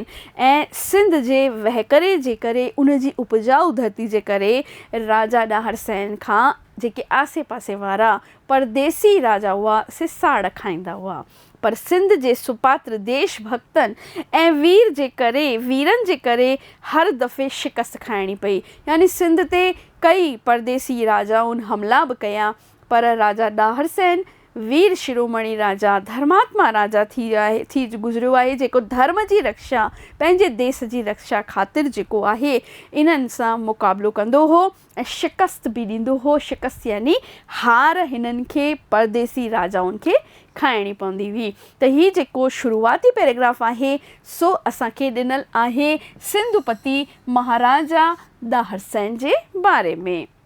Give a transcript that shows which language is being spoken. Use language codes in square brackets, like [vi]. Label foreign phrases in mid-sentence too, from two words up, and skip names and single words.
[sd] ऐं सिंध जे वहकरे जे करे, उन जी उपजाऊ धरती जे करे राजा ॾाहर सेन खां जेके आसे पासे वारा परदेसी राजा हुआ से साड़ खाईंदा हुआ। पर सिंध जे सुपात्र देश भक्तनि ऐं वीरनि जे करे हर दफ़े शिकस्त खाइणी पई। यानी सिंध ते कई परदेसी राजाउनि हमला बि कया, पर राजा ॾाहर सेन वीर शिरोमणी राजा, धर्मात्मा राजा थी गुज़रियो आहे, जेको धर्म जी रक्षा, पंहिंजे देश जी रक्षा ख़ातिर जेको आहे इन्हनि सां मुक़ाबिलो कंदो हो ऐं शिकस्त बि ॾींदो हो। शिकस्त यानी हार हिननि खे परदेसी राजाउनि खे खाइणी पवंदी हुई। त हीअ जेको शुरूआती पैराग्राफ आहे सो असांखे ॾिनल आहे सिंधुपति महाराजा ॾाहर सेन जे बारे में।